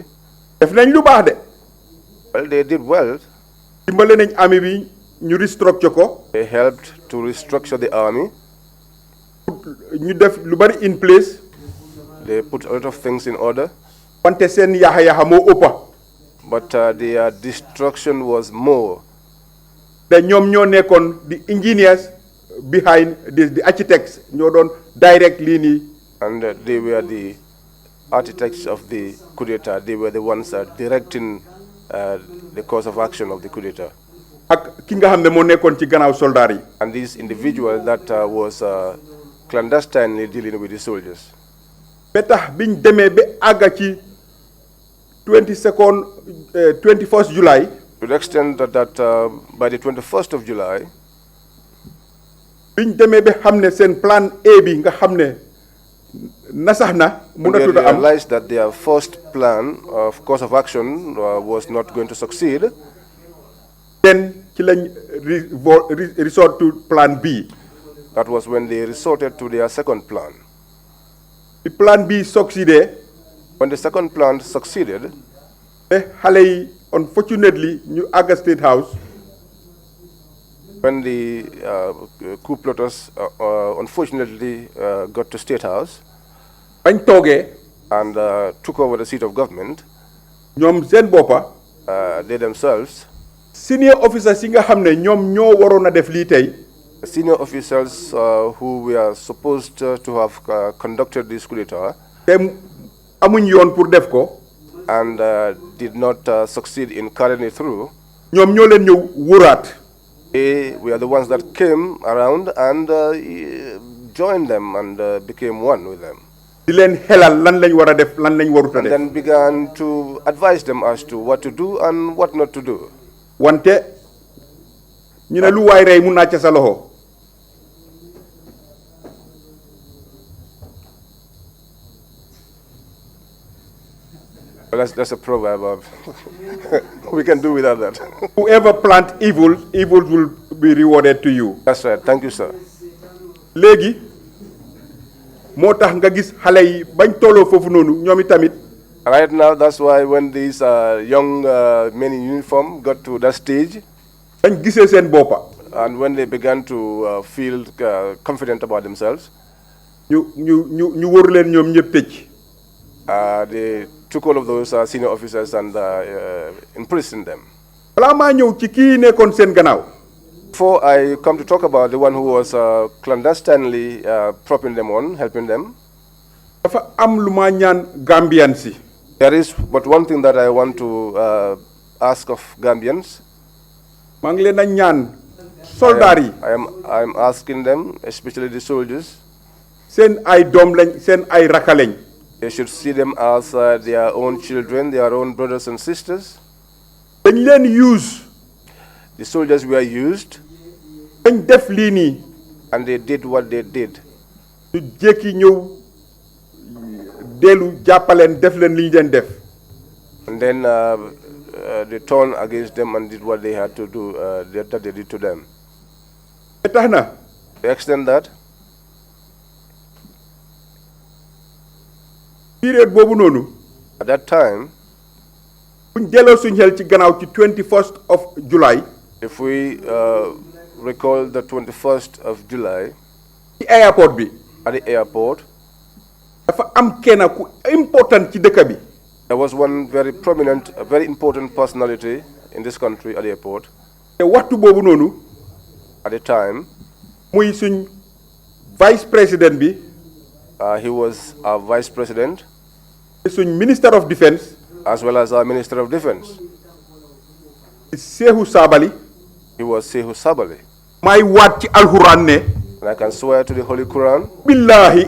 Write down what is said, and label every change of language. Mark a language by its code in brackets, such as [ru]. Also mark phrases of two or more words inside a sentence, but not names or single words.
[wo] def nañ lu baax de. [en] Well, they did well. [wo] dimbale nañ army bi ñu restructure ko. [en] They helped to restructure the army. [wo] ñu def lu bari [en] in place. They put a lot of things in order. [wo] wante seen yaxa moo ëppa. [en] But their destruction was more. [wo] te ñoom ñoo nekkoon [en] the engineers behind the architects [wo] ñoo doon direct lii nii. [en] And they were the architects of the coup d'etat. They were the ones directing the course of action of the coup d'etat. [wo] ak ki nga xam ne moo nekkoon ci gannaaw soldaar yi. [en] And this individual that was clandestinely dealing with the soldiers. [wo] ba tax biñ demee ba àgga ci 21st July. [en] To the extent that by the 21st of July, [wo] biñ demee ba xam ne seen plan A bi nga xam ne nasax na mënatul a am. [en] They realized that their first plan of course of action was not going to succeed. Then [wo] ci lañ [en] resort to plan B. That was when they resorted to their second plan. The plan B succeeded. When the second plan succeeded, [wo] xale yi unfortunately ñu àgga State House. [en] When the coup plotters unfortunately got to State House, [wo] bañ toogee [en] and took over the seat of government, [wo] ñoom seen boppa [en] they themselves, senior officers [wo] yi nga xam ne ñoom ñoo waroon a def lii tey. [en] Senior officers who were supposed to have conducted this coup d'etat, [wo] amuñ yoon pour def ko. [en] And did not succeed in carrying it through. [wo] ñoom ñoo leen ñëw wóoraat. [en] They were the ones that came around and joined them and became one with them. [wo] di leen xelal lan lañ war a def lan lañ warut a def. [en] And then began to advise them as to what to do and what not to do. [wo] wante ñu ne lu waay rey mun naa ca sa loxo. [en] Well, that's a proverb. We can do without that. Whoever plant evil, evil will be rewarded to you. That's right. Thank you, sir. [wo] Léegi moo tax nga gis xale yi bañ tolloo foofu noonu ñoom tamit. [en] Right now, that's why when these young men in uniform got to that stage, [wo] bañ gisee seen boppa. [en] And when they began to feel confident about themselves, [wo] ñu wër leen ñoom ñëpp tëj. [en] They took all of those senior officers and imprisoned them. [wo] balaa maa ñëw ci kii nekkoon seen gannaaw. [en] Before I come to talk about the one who was clandestinely propping them on, helping them, [wo] dafa am lu ma ñaan Gambian si. [en] There is but one thing that I want to ask of Gambians. [wo] maa ngi leen a ñaan soldaar yi. [en] I am asking them, especially the soldiers. [wo] seen ay doom lañ seen ay rakka lañ. [en] They should see them as their own children, their own brothers and sisters. [wo] dañ leen use. [en] The soldiers were used. [wo] dañ def lii nii. [en] And they did what they did. [wo] ñu jékki ñëw dellu jàppaleen def leen li ñu leen def. [en] And then they turned against them and did what they had to do, that they did to them. [wo] tax na. [en] To the extent that [wo] Period boobu noonu. [en] At that time, [wo] buñ delloo suñ xel ci gannaaw ci 21st of July. [en] If we recall the 21st of July. [wo] ci airport bi. [en] At the airport. [wo] dafa am kenn ku important ci dëkk bi. [en] There was one very prominent, a very important personality in this country at the airport. [wo] te waxtu boobu noonu. [en] At the time. [wo] muy suñ [fr] vice président [wo] bi. [en] He was our vice president. [wo] suñ [en] minister of defence. As well as our minister of defence. Sehu Sabali. He was Sehu Sabali. [wo] may waat ci alxuraan ne. [en] And I can swear to the Holy Quran. [wo] Billahi.